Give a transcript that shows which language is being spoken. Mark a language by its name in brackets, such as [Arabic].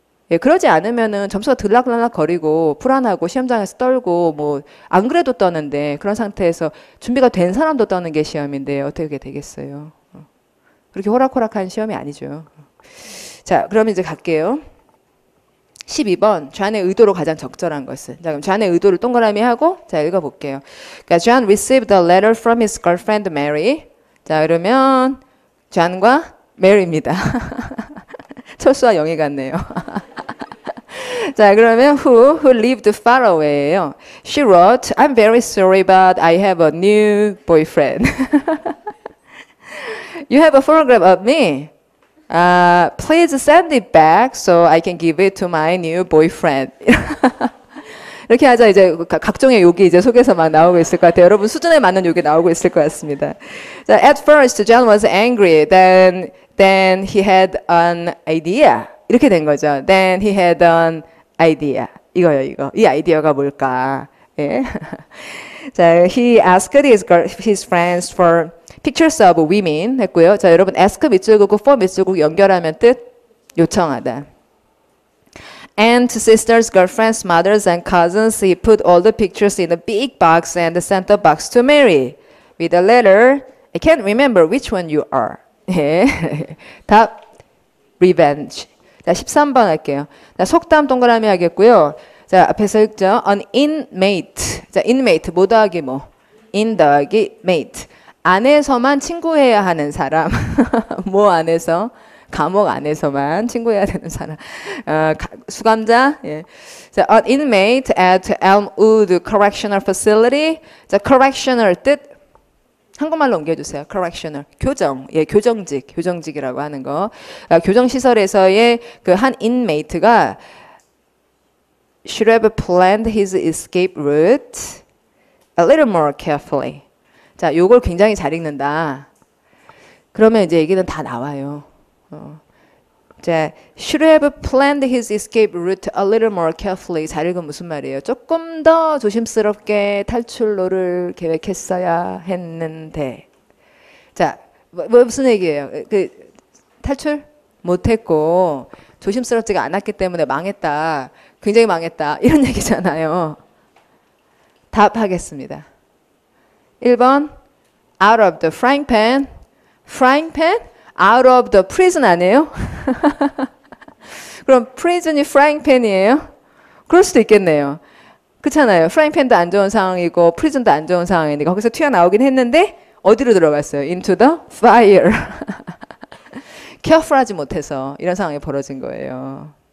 [Korean] 예, 그러지 않으면은 점수가 들락날락 거리고 불안하고 시험장에서 떨고 뭐 안 그래도 떠는데 그런 상태에서 준비가 된 사람도 떠는 게 시험인데 어떻게 되겠어요. 그렇게 호락호락한 시험이 아니죠. 자, 그러면 이제 갈게요. 12번, 존의 의도로 가장 적절한 것은. 자, 그럼 존의 의도를 동그라미 하고, 자, 읽어볼게요. [English] 그러니까 John received a letter from his girlfriend Mary. [Korean] 자, 그러면 존과 Mary입니다. 철수와 영희 같네요. 자, 그러면 [English] who lived far away예요. She wrote, I'm very sorry, but I have a new boyfriend. You have a photograph of me. Please send it back so I can give it to my new boyfriend. [Korean] 이렇게 하자 이제 각종의 욕이 이제 속에서 막 나오고 있을 것 같아요. 여러분 수준에 맞는 욕이 나오고 있을 것 같습니다. [English] 자, at first John was angry. Then he had an idea. [Korean] 이렇게 된 거죠. [English] Then he had an idea. [Korean] 이거요, 이거. 이 아이디어가 뭘까? 예. [English] 자, he asked his friends for pictures of women 했고요. [Korean] 자, 여러분 ask 밑줄긋고 for 밑줄긋고 연결하면 뜻 요청하다. [English] And to sisters, girlfriends, mothers, and cousins, he put all the pictures in a big box and sent the box to Mary with a letter. I can't remember which one you are. 예. 답 revenge. [Korean] 자, 13번 할게요. 자, 속담 동그라미 하겠고요. 자, 앞에서 읽죠. [English] An inmate. [Korean] 자, inmate 뭐 더하기 뭐. in 더하기 mate. 안에서만 친구해야 하는 사람. 뭐 안에서? 감옥 안에서만 친구해야 되는 사람. 수감자. 예. [English] 자, an inmate at Elmwood Correctional Facility. [Korean] 자, correctional 뜻 한국말로 옮겨주세요. correctional 교정, 예, 교정직이라고 하는 거. 교정 시설에서의 그 한 [English] inmate가 should have planned his escape route a little more carefully. [Korean] 자, 요걸 굉장히 잘 읽는다. 그러면 이제 얘기는 다 나와요. [English] 자, should have planned his escape route a little more carefully. [Korean] 잘 읽으면 무슨 말이에요? 조금 더 조심스럽게 탈출로를 계획했어야 했는데. 자, 무슨 얘기예요? 그 탈출 못했고 조심스럽지가 않았기 때문에 망했다. 굉장히 망했다. 이런 얘기잖아요. 답하겠습니다. [English] 1번 out of the frying pan. frying pan? out of the prison [Korean] 아니에요? 그럼 prison이 frying pan이에요? 그럴 수도 있겠네요. 그렇잖아요. frying pan도 안 좋은 상황이고 prison도 안 좋은 상황이니까 거기서 튀어나오긴 했는데 어디로 들어갔어요? [English] into the fire. [Korean] careful하지 못해서 이런 상황이 벌어진 거예요.